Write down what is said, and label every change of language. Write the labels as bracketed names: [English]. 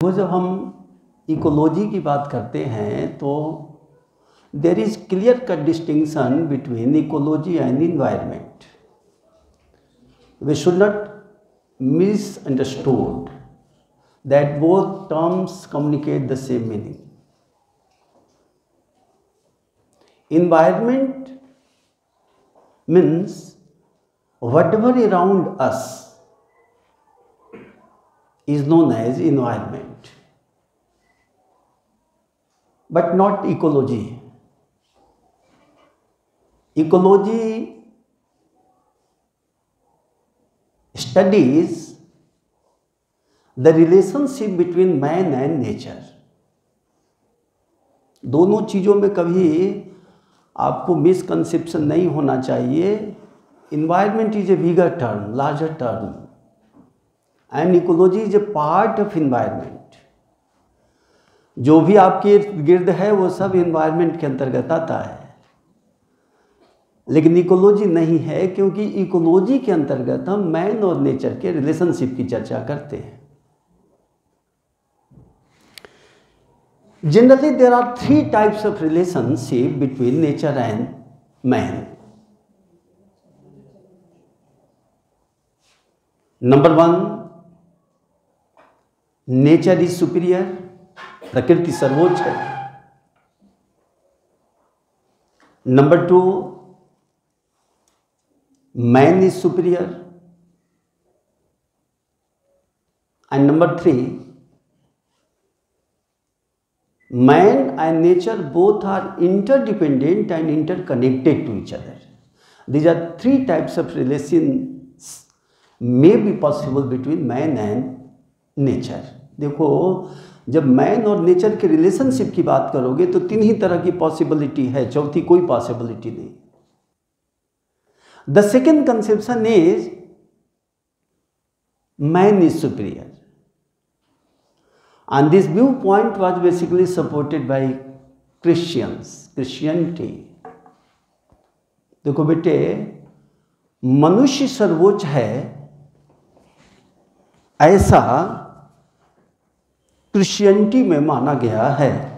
[Hindi] वो जब हम इकोलॉजी की बात करते हैं तो [English] There is clear cut distinction between ecology and environment. We should not misunderstood that both terms communicate the same meaning. Environment means whatever around us is known as environment, but not ecology. Ecology studies the relationship between man and nature. [Hindi] दोनों चीज़ों में कभी आपको misconception नहीं होना चाहिए. [English] Environment is a bigger term, larger term, and ecology is a part of environment. [Hindi] जो भी आपके इर्द गिर्द है वो सब इन्वायरमेंट के अंतर्गत आता है, लेकिन इकोलॉजी नहीं है, क्योंकि इकोलॉजी के अंतर्गत हम मैन और नेचर के रिलेशनशिप की चर्चा करते हैं. [English] Generally, there are three types of relationship between nature and man. Number one, nature is superior. [Hindi] प्रकृति सर्वोच्च है. [English] Number two, man is superior. And number three, man and nature both are interdependent and interconnected to each other. These are three types of relations may be possible between man and nature. [Hindi] देखो, जब man और nature के relationship की बात करोगे तो तीन ही तरह की पॉसिबिलिटी है, चौथी कोई पॉसिबिलिटी नहीं. [English] The second conception is man is superior. And this viewpoint was basically supported by Christianity. [Hindi] देखो बेटे, मनुष्य सर्वोच्च है ऐसा क्रिश्चियनिटी में माना गया है.